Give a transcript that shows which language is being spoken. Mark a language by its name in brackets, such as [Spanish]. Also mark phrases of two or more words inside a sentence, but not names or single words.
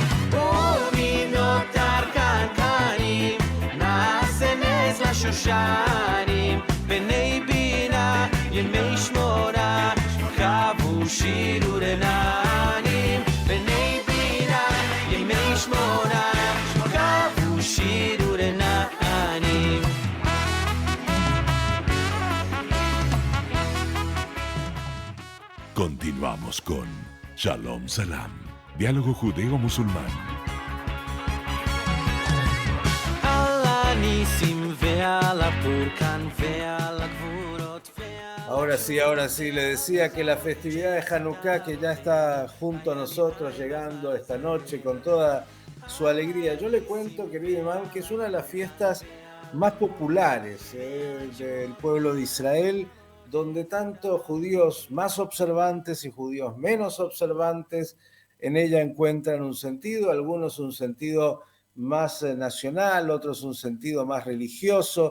[Hebrew] ומנותר קנקנים, נעשה נס לשושנים, בני בינה ימי שמונה, קבו שירו רננים. בני בינה ימי שמונה, קבו שירו רננים. [Spanish] Continuamos con Shalom Salam, diálogo judeo-musulmán. [Hebrew] על הניסים ועל הפורקן ועל הגבורות [Spanish] Ahora sí, le decía que la festividad de Hanukkah, que ya está junto a nosotros, llegando esta noche con toda su alegría. Yo le cuento, querido imán, que es una de las fiestas más populares del pueblo de Israel, donde tanto judíos más observantes y judíos menos observantes en ella encuentran un sentido, algunos un sentido más nacional, otros un sentido más religioso.